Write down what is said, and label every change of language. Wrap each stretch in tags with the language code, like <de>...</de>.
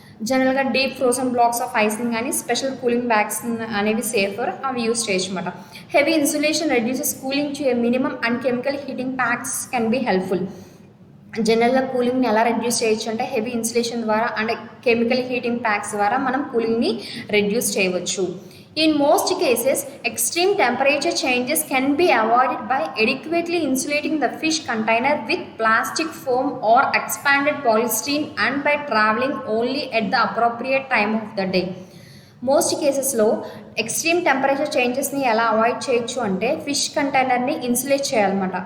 <te>జనరల్గా deep frozen blocks of ఐస్ని కానీ special cooling bags అనేవి సేఫర్, అవి యూజ్ చేయొచ్చు అనమాట.</te> <en>Heavy insulation reduces cooling to a minimum and chemical heating packs can be helpful.</en> <te>జనరల్గా కూలింగ్ని ఎలా రెడ్యూస్ చేయొచ్చు అంటే హెవీ ఇన్సులేషన్ ద్వారా అండ్ కెమికల్ హీటింగ్ ప్యాక్స్ ద్వారా మనం కూలింగ్ని రెడ్యూస్ చేయవచ్చు.</te> <en>In most cases, extreme temperature changes can be avoided by adequately insulating the fish container with plastic foam or expanded polystyrene and by traveling only at the appropriate time of the day.</en> <te>Most కేసెస్లో extreme temperature చేంజెస్ని ఎలా avoid చేయొచ్చు అంటే fish కంటైనర్ని insulate చేయాలన్నమాట.</te>